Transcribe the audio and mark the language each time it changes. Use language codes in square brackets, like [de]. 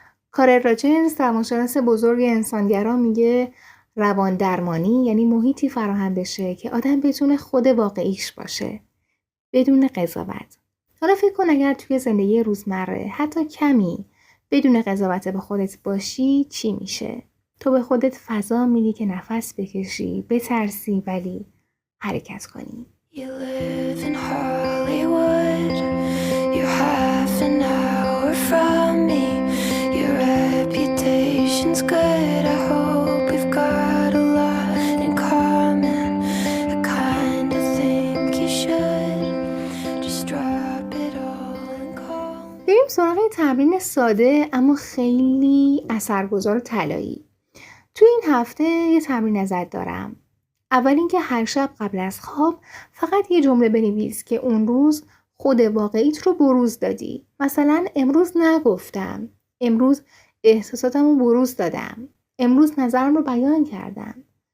[fa] کارل راجنز، روانشناس بزرگ انسانگرا، میگه روان درمانی یعنی محیطی فراهم بشه که آدم بتونه خود واقعیش باشه بدون قضاوت. حالا فکر کن اگر توی زندگی روزمره حتی کمی بدون قضاوت به خودت باشی چی میشه؟ تو به خودت فضا میدی که نفس بکشی، بترسی ولی حرکت کنی. [en] You live in Hollywood. You're half an hour from me. Your reputation's good. I hope we've got a lot in common. I kind of think you should just drop it all and call. [fa] بریم سراغ تمرین ساده اما خیلی اثرگذار و طلایی. تو این هفته یه تمرین ازت دارم. اول اینکه هر شب قبل از خواب فقط یه جمله بنویس که اون روز خود واقعیت رو بروز دادی. مثلا امروز نگفتم، امروز احساساتم رو بروز دادم، امروز نظرم رو بیان کردم.